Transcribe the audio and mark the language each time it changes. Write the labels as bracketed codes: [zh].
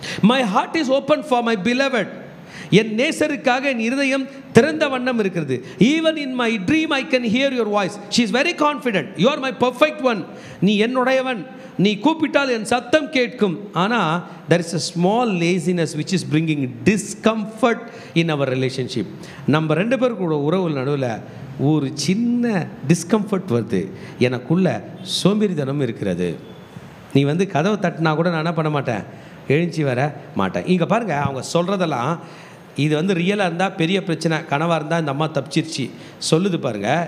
[en] My heart is open for my beloved. [ta] என் நேசருக்காக என் இருதயம் திறந்த வண்ணம் இருக்கிறது. [en] Even in my dream I can hear your voice. She is very confident. You are my perfect one. [ta] நீ என்னுடையவன், நீ கூப்பிட்டால் என் சத்தம் கேட்கும். [en] ஆனால் there is a small laziness which is bringing discomfort in our relationship. [ta] நம்ம 2 பேருக்கூட உறவு நடுவில் ஒரு சின்ன டிஸ்கம்ஃபர்ட் வருது. எனக்குள்ள சோம்பேறித்தனம் இருக்கிறது. நீ வந்து கதவை தட்டினா கூட நான் என்ன பண்ண மாட்டேன், எழுச்சி வர மாட்டேன். இங்கே பாருங்கள், அவங்க சொல்கிறதெல்லாம் இது வந்து ரியலாக இருந்தால் பெரிய பிரச்சனை, கனவாக இருந்தால் இந்த அம்மா தப்பிச்சிருச்சு சொல்லுது பாருங்கள்.